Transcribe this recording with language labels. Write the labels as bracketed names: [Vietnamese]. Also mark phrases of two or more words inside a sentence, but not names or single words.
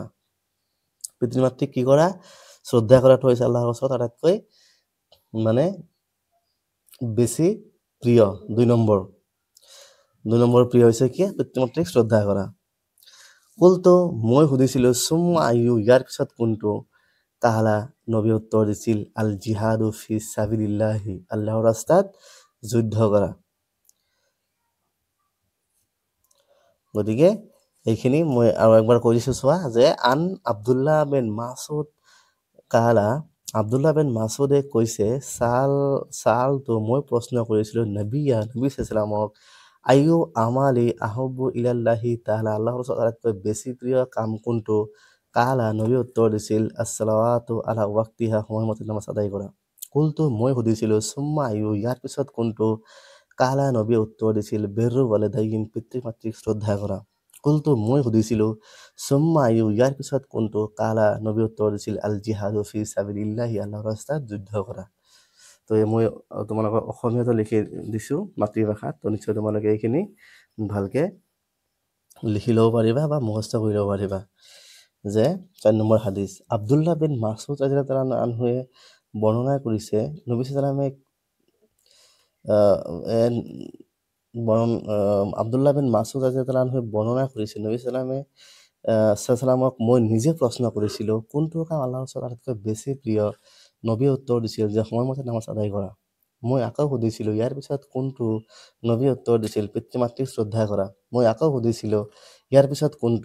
[Assamese] পিতৃ মাতৃক কি কৰা, শ্ৰদ্ধা কৰাটো হৈছে আল্লাহৰ ওচৰত আটাইতকৈ মানে বেছি প্ৰিয়। 2 নম্বৰ প্ৰিয় হৈছে কি, পিতৃ মাতৃক শ্ৰদ্ধা কৰা। কুলটো, মই সুধিছিলোঁ, [Arabic] ثم أي, [Assamese] ইয়াৰ পিছত কোনটো। কালা, নবী উত্তৰ দিছিল, [Arabic] الجهاد في سبيل الله, [Assamese] আল্লাহৰ ৰাস্তাত যুদ্ধ কৰা। গতিকে এইখিনি মই আৰু একবাৰ কৈ দিছোঁ, চোৱা, যে [Arabic] عن عبد الله بن مسعود قال, [Assamese] আব্দুল্লাহ বিন মাসুদে কৈছে, তো মই প্ৰশ্ন কৰিছিলোঁ নবী [Arabic] صلى الله أي الأعمال أحب إلى الله تعالى, [Assamese] আল্লাহৰ ওচৰত আটাইতকৈ বেছি প্ৰিয় কাম কোনটো। কালা, নবী উত্তৰ দিছিল, [Arabic] الصلاة على وقتها, [Assamese] সময়মতে নামাজ আদায় কৰা। কুলটো, মই সুধিছিলোঁ, [Arabic] ثم أي, [Assamese] ইয়াৰ পিছত কোনটো। কালা, নবীয়ে উত্তৰ দিছিল, [Arabic] بر الوالدين, [Assamese] পিতৃ মাতৃক শ্ৰদ্ধা কৰা। কুলটো, মই সুধিছিলোঁ, [Arabic] ثم أي, [Assamese] ইয়াৰ পিছত কোনটো। কালা, নবী উত্তৰ দিছিল, [Arabic] الجهاد في سبيل الله, [Assamese] আল্লাহৰ ৰাস্তাত যুদ্ধ কৰা। তো মই তোমালোকৰ অসমীয়াতো লিখি দিছোঁ মাতৃভাষাত, তো নিশ্চয় তোমালোকে এইখিনি ভালকৈ লিখি ল'ব পাৰিবা বা মুখস্থ কৰি ল'ব পাৰিবা। যে 4 নম্বৰ হাদিছ, আব্দুল্লাহ বিন মাসুদ [Arabic] رضي الله عنه [Assamese] বৰ্ণনা কৰিছে, নবী [Arabic] صلى الله عليه [Assamese] আব্দুল্লাহ বিন মাসুদ [Arabic] رضي الله عنه [Assamese] বৰ্ণনা কৰিছে, নবী সাল্লাল্লাহু মই নিজে প্ৰশ্ন কৰিছিলোঁ, কোনটো কাম আল্লাহৰ ওচৰত আটাইতকৈ বেছি প্ৰিয়। নবীয়ে উত্তৰ দিছিল যে সময়মতে নামাজ আদায় কৰা। মই আকৌ সুধিছিলোঁ, ইয়াৰ পিছত কোনটো। নবীয়ে উত্তৰ দিছিল, পিতৃ মাতৃক শ্ৰদ্ধা কৰা। মই আকৌ সুধিছিলোঁ, ইয়াৰ পিছত কোনটো।